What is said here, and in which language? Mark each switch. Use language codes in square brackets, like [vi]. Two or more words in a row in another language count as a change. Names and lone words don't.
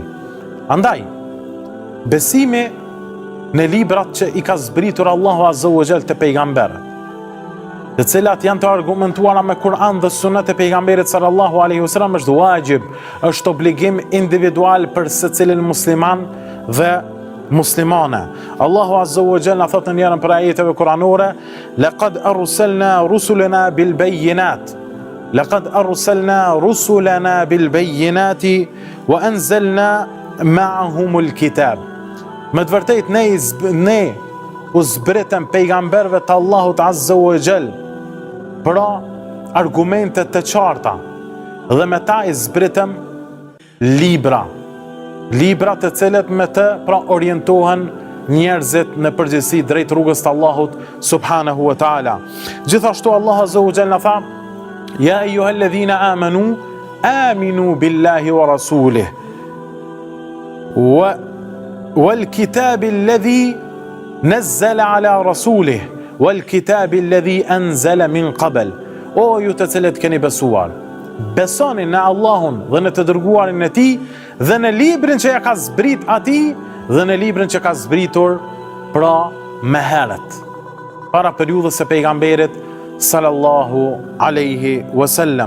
[sq] Andaj, besimi në librat që i ka zbritur Allahu [ar] عز وجل [sq] të pejgamberët, të cilat janë të argumentuara me Kur'an dhe sunet e pejgamberit [ar] صلى الله عليه وسلم, [sq] është wajib, është obligim individual për secilin musliman dhe muslimane. Allahu [ar] عز وجل [sq] thot në njërin prej ajeteve kuranore: [ar] "لقد أرسلنا رسلنا بالبينات." لقد أرسلنا رسلنا بالبينات وأنزلنا معهم الكتاب. [sq] Me të vërtetë ne u zbritëm pejgamberëve të Allahut [ar] عز وجل, [sq] pra argumente të qarta, dhe me ta i zbritëm libra të cilët me të pra orientohen njerëzit në përgjithësi drejt rrugës të Allahut [ar] سبحانه وتعالى. [sq] Gjithashtu Allah [ar] عز وجل [sq] tha: [ar] "يا أيها الذين آمنوا آمنوا بالله ورسوله والكتاب الذي نزل على رسوله والكتاب الذي أنزل من قبل." [sq] O ju të cilët keni besuar, besoni në Allahun dhe në të dërguarin e tij dhe në librin që ja ka zbrit atij dhe në librin që ka zbritur pra më herët para periudhës së pejgamberit [ar] صلى الله عليه وسلم.